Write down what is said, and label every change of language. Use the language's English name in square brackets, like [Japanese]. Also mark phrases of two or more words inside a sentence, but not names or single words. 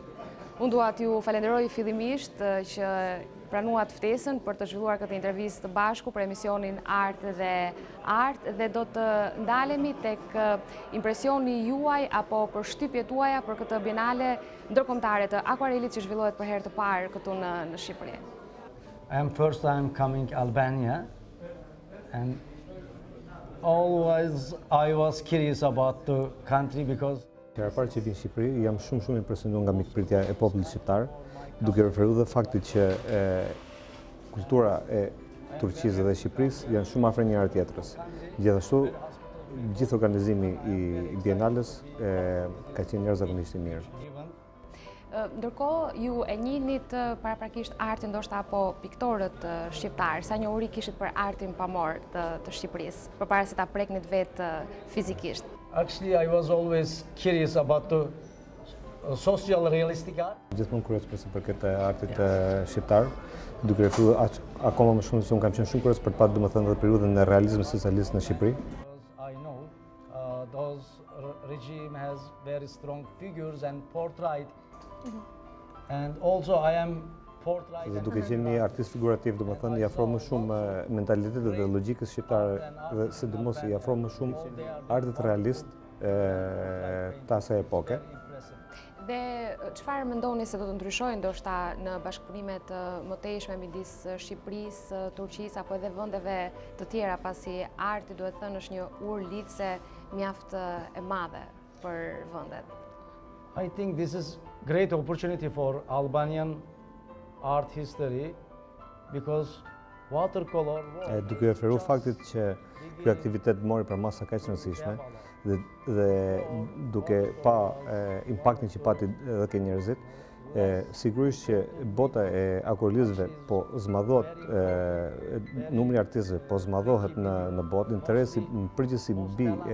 [Albanian] Unë dua t'ju falenderoj fillimisht që pranuat ftesën për të zhvilluar këtë intervistë të bashku për emisionin Art dhe do të ndalemi tek impresioni juaj apo përshtypjet tuaja për këtë bienale ndërkombëtare të akvarelit që zhvillohet për herë të parë këtu në Shqipëri. [English] First time coming Albania and always I was curious about the country because [Albanian] Herë parë që vjen në Shqipëri, jam shumë impresionuar nga mikpritja e popullit shqiptar, duke referuar dhe faktit që kultura e Turqisë dhe Shqipërisë janë shumë afër njëra tjetrës. Gjithashtu, gjithë organizimi i Bienales ka qenë jashtëzakonisht i mirë. Ndërkohë, ju e njihnit paraprakisht artin ndoshta apo piktorët shqiptarë, sa njohuri kishit për artin pamor të Shqipërisë, përpara se ta preknit vetë fizikisht? [English] Actually, I was always curious about the social realistic art. [Albanian] Gjithmonë kurioz për sa përket artit shqiptar, duke referuar akoma më shumë se unë kam qenë shumë kurioz për të patë domethënë edhe periudhën e realizmit socialist në Shqipëri. [English] I know those regime has very strong figures and portrait. And also I am portrait. [Albanian] Dhe duke qenë një artist figurativ, domethënë i afro më shumë mentalitetit dhe logjikës shqiptare dhe sidomos i afro më shumë artit realist të asaj epoke. Dhe çfarë mendoni se do të ndryshojë ndoshta në bashkëpunimet më tejshme midis Shqipërisë, Turqisë apo edhe vendeve të tjera, pasi arti duhet thënë është një urë lidhse mjaft e madhe për vendet? [English] I think this is great opportunity for Albanian art history because watercolor [Albanian] duke referuar faktit që ky aktivitet mori për masa kaq të rëndësishme dhe duke pa impaktin që pati edhe ke njerëzit, sigurisht që bota e akvarelizëve po zmadhohet, numri i artistëve po zmadhohet në botë, interesi në përgjithësi mbi